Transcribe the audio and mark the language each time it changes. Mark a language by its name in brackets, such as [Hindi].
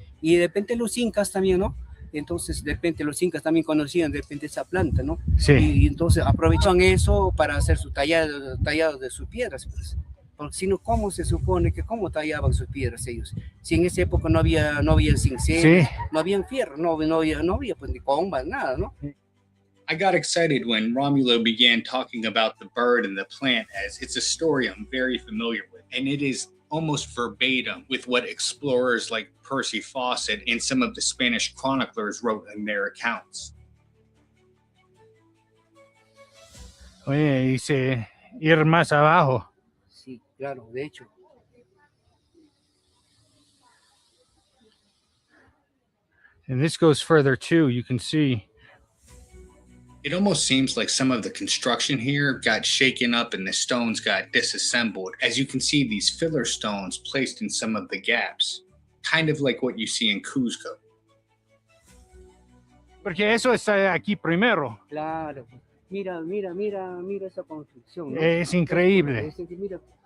[Spanish] Y de repente los incas también, ¿no? Entonces, de repente los incas también conocían de repente esa planta, ¿no? Sí. Y entonces aprovechan eso para hacer su tallado de sus piedras, pues. Porque si no, ¿cómo se supone que cómo tallaban sus piedras ellos? Si en esa época no había cincel, sí, no había fierro, no había pues ni combas, nada, ¿no? [English] I got excited when Romulo began talking about the bird and the plant, as it's a story I'm very familiar with, and it is almost verbatim with what explorers like Percy Fawcett and some of the Spanish chroniclers wrote in their accounts. [Spanish] Oye, dice ir más abajo. Sí, claro, de hecho. [English] And this goes further too, you can see. It almost seems like some of the construction here got shaken up and the stones got disassembled, as you can see these filler stones placed in some of the gaps, kind of like what you see in Cuzco. [Spanish] Porque eso está aquí primero. Claro, mira esa construcción, ¿no? Es increíble. Mira.